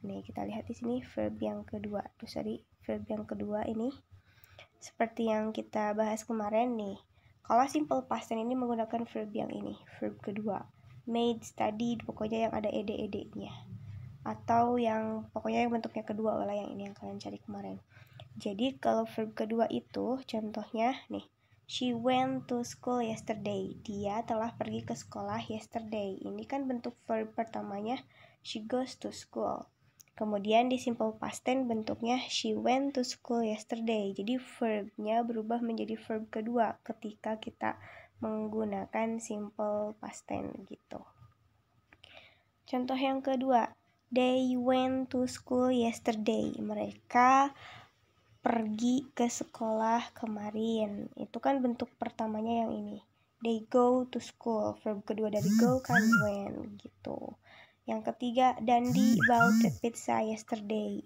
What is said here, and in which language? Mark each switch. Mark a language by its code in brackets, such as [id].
[id] Nih, kita lihat di sini verb yang kedua. Verb yang kedua ini seperti yang kita bahas kemarin nih. Kalau simple past tense ini menggunakan verb yang ini, verb kedua. Made, studied, pokoknya yang ada ed-nya. Atau yang pokoknya yang bentuknya kedua lah, yang ini yang kalian cari kemarin. Jadi kalau verb kedua itu contohnya nih, [en] she went to school yesterday. [id] Dia telah pergi ke sekolah yesterday. Ini kan bentuk verb pertamanya, [en] she goes to school. [id] Kemudian di simple past tense bentuknya [en] she went to school yesterday. [id] Jadi verbnya berubah menjadi verb kedua ketika kita menggunakan simple past tense gitu. Contoh yang kedua, [en] they went to school yesterday. [id] Mereka pergi ke sekolah kemarin. Itu kan bentuk pertamanya yang ini. [en] They go to school. [id] Verb kedua dari go kan went gitu. Yang ketiga, [en] Dandi bought a pizza yesterday.